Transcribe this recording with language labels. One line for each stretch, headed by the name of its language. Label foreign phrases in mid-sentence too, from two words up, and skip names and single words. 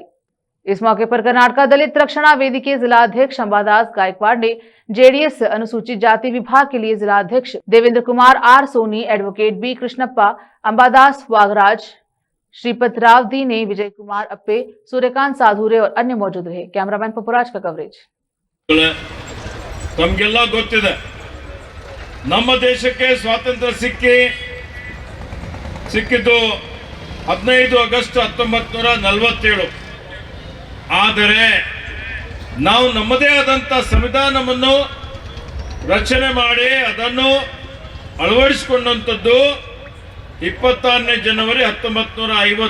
Hindi: इस मौके पर कर्नाटक दलित रक्षणा वेदिके जिला अध्यक्ष अंबादास गायकवाड़ ने जेडीएस अनुसूचित जाति विभाग के लिए जिला अध्यक्ष देवेंद्र कुमार आर सोनी, एडवोकेट बी कृष्णप्पा, अंबादास वागराज, श्रीपत राव दी ने, विजय कुमार अप्पे, सूर्यकांत साधुरे और अन्य मौजूद रहे। कैमरामैन पपुराज का कवरेज।
Kannada: ತಮಗೆಲ್ಲ ಗೊತ್ತಿದೆ, ನಮ್ಮ ದೇಶಕ್ಕೆ ಸ್ವಾತಂತ್ರ್ಯ ಸಿಕ್ಕಿದ್ದು 15 ಆಗಸ್ಟ್ 1947. ಆದರೆ ನಾವು ನಮ್ಮದೇ ಆದಂತ ಸಂವಿಧಾನವನ್ನು ರಚನೆ ಮಾಡಿ ಅದನ್ನು ಅಳವಡಿಸಿಕೊಂಡಂತದ್ದು 26ನೇ ಜನವರಿ 1950.